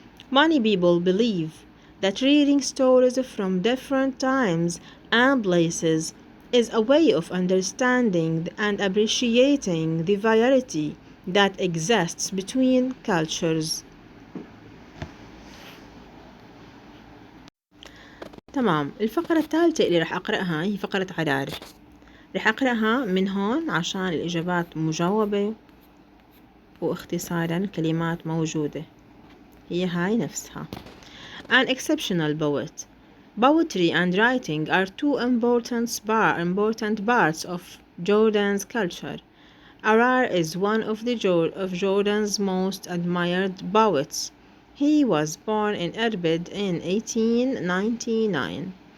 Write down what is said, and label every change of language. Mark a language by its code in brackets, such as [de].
[en] Many people believe that reading stories from different times and places is a way of understanding and appreciating the variety that exists between cultures. [ar] تمام. الفقرة الثالثة اللي رح أقرأها هي فقرة عراري. رح أقرأها من هون عشان الإجابات مجاوبة واختصارا كلمات موجودة، هي هاي نفسها. [en] An exceptional poet. Poetry and writing are two important parts of Jordan's culture. Arar is one of Jordan's most admired poets. He was born in Irbid in 1899.